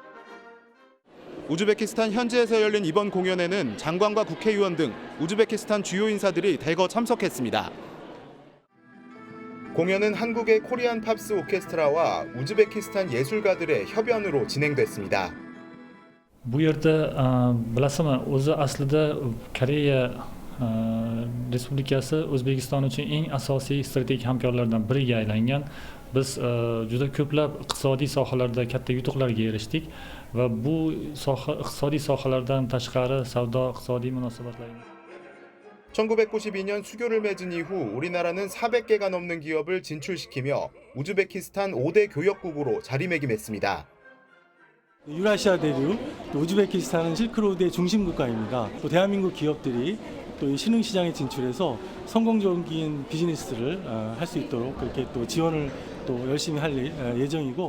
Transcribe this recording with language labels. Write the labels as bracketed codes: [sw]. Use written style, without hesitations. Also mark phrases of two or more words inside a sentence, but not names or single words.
[ko] 우즈베키스탄 현지에서 열린 이번 공연에는 장관과 국회의원 등 우즈베키스탄 주요 인사들이 대거 참석했습니다. 공연은 한국의 코리안 팝스 오케스트라와 우즈베키스탄 예술가들의 협연으로 진행됐습니다. [uz] Bu yerda bilasizmi, o'zi aslida Koreya Respublikasi O'zbekiston uchun eng asosiy strategik hamkorlardan biriga aylangan. Biz juda ko'plab iqtisodiy sohalarda katta yutuqlarga erishdik va bu iqtisodiy sohalardan tashqari savdo iqtisodiy munosabatlar [ko] 1992년 수교를 맺은 이후 우리나라는 400개가 넘는 기업을 진출시키며 우즈베키스탄 5대 교역국으로 자리매김했습니다. 유라시아 대륙, 또 우즈베키스탄은 실크로드의 중심 국가입니다. 또 대한민국 기업들이 또 이 신흥시장에 진출해서 성공적인 비즈니스를 할 수 있도록 그렇게 또 지원을 또 열심히 할 예정이고.